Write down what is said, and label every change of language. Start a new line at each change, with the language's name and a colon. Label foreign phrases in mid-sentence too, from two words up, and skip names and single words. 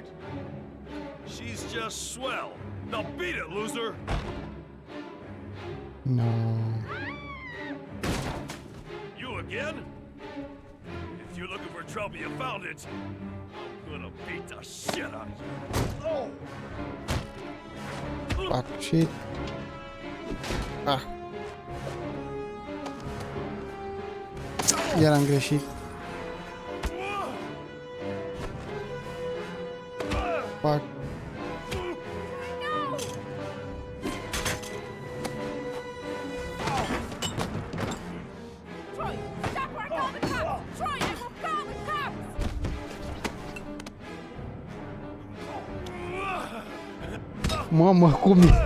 English: She's just swell. Now beat it, loser! No. You again? If you're looking for trouble, you found it. I'm gonna beat the shit out of you. Fuck shit.
Romanian: Ah. Iar am greșit.
English: Fuck. Troy, stop or I'll call the cops! Troy, I will call the cops!
Romanian: Mamă, cum e?